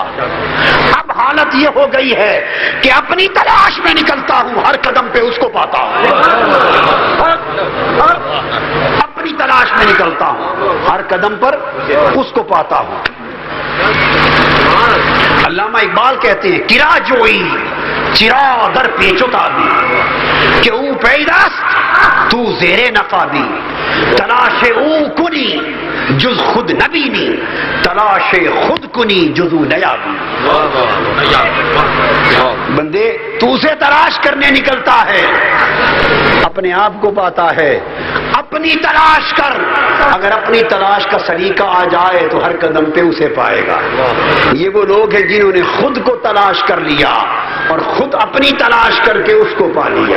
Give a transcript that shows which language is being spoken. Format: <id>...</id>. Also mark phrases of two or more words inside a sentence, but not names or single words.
<ur>اب حالت یہ ہو گئی ہے کہ اپنی تلاش میں نکلتا ہوں، ہر قدم پہ اس کو پاتا ہوں، اپنی تلاش میں نکلتا ہوں، ہر قدم پر اس کو پاتا ہوں۔ علامہ اقبال کہتے ہیں</ur> <fa>کرا جوئی چرا در پیچوتا بھی کہ او پیداست تو زیر نقابی، تلاش او کنی جز خود نبینی، تلاش خود کنی جزو نیابی۔</fa> <ur>بندے تو اسے تلاش کرنے نکلتا ہے، اپنے آپ کو پاتا ہے، اپنی تلاش کر، اگر اپنی تلاش کا سلیقہ آ جائے تو ہر قدم پہ اسے پائے گا۔ یہ وہ لوگ ہیں جنہوں نے خود کو تلاش کر لیا اور خود اپنی تلاش کر کے اس کو پا لیا۔</ur>